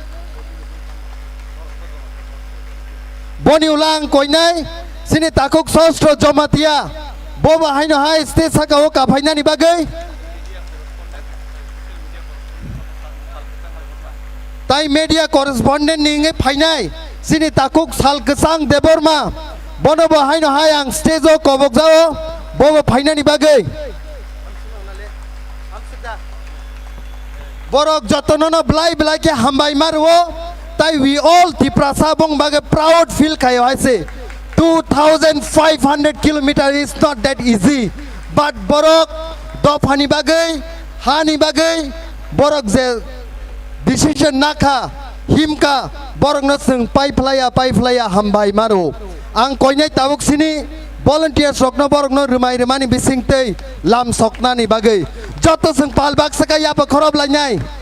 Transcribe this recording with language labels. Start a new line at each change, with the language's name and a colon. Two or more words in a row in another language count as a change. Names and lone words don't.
Kok Borok: boni ulang koinai sini takuk Sostro Jamatia bono hai no hai stage sakawo kapainani bagai tai
English: media correspondent
Kok Borok: ninge phainai sini takuk Salkesang Deborma bono hai no hai ang stage o kobokjao bono phainani bagai borok jotono blai ke hambai marwo tai
English: we all
Kok Borok: Tiprasa bong bage
English: proud feel
Kok Borok: kayo haise
English: 2500 kilometers is not that easy
Kok Borok: but borok do phani bagai hani bagai borok je decision nakha himka borok no sing pipeline hambai maro ang koinai tabuk sini volunteers rokno borok no rumani bisingtei lam sokna ni bagai joto sing palbak sakaya pa khorob lainai